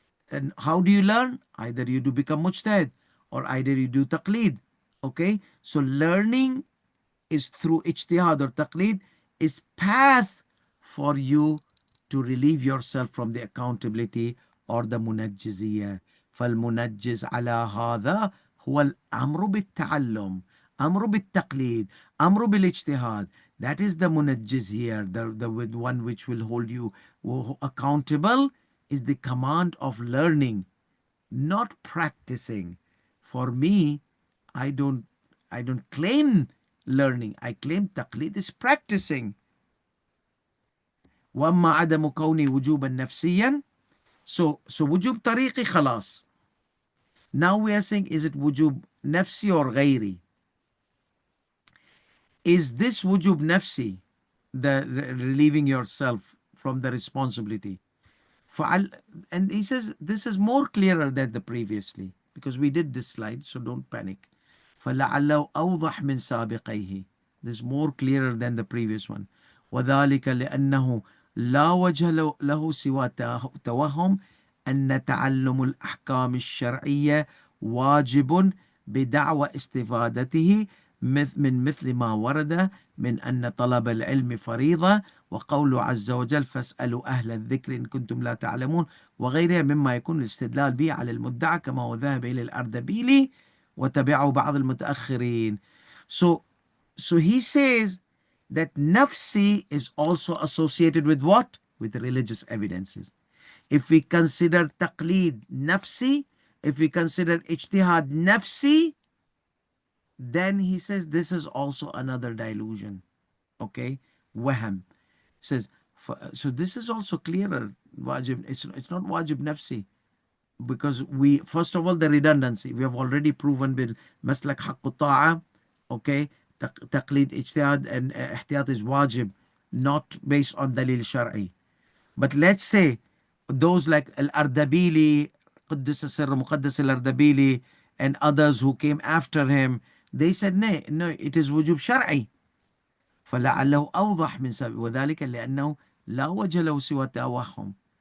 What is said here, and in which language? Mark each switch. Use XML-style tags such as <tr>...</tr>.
<en>And how do you learn? Either you do become mujtahid or either you do taqleed. Okay, so learning is through ijtihad or taqleed is path for you to relieve yourself from the accountability or the munajjiziyah.</en> <ar>فالمنجز على هذا هو الأمر بالتعلم أمر بالتقليد أمر بالاجتهاد.</ar> <en>That is the munajjiz here, the one which will hold you accountable is the command of learning, not practicing. For me, I don't claim learning. I claim taqleed is practicing.</en> <ar>وأما عدم كوني وجوبا نفسيا. So وجوب طريقي خلاص.</ar> <en>Now we are saying, is it wujub nafsi or ghairi? Is this wujub nafsi, the relieving yourself from the responsibility? And he says this is more clearer than the previously because we did this slide, so don't panic.</en> <ar>فلعله أوضح من سابقيه.</ar> <en>This is more clearer than the previous one.</en> <ar>وذلك لأنه لا وجه له سوى توهم أن تعلم الأحكام الشرعية واجب بدعوى استفادته من مثل ما ورد من أن طلب العلم فريضة، وقوله عز وجل فاسألوا أهل الذكر إن كنتم لا تعلمون، وغيرها مما يكون الاستدلال به على المدعى كما هو ذهب إلى الأردبيلي وتبعه بعض المتأخرين.</ar> <en>So he says that nafsi is also associated with what? With religious evidences. If we consider taqleed nafsi, if we consider ijtihad nafsi, then he says this is also another delusion. Okay? Waham. Says, so this is also clearer. Wajib, it's not wajib nafsi. Because we, first of all, the redundancy. We have already proven with maslak haqqu ta'a, okay? Taqleed ijtihad and ihtiyat is wajib, not based on dalil shar'i. But let's say those like Al-Ardabili, Quddus Sirr Muqaddas Al-Ardabili, and others who came after him, they said, no, it is wujub shar'i.</en> <ar>فلعله أوضح من سبب وذلك لأنه لا وجه له سوى توهم.</ar>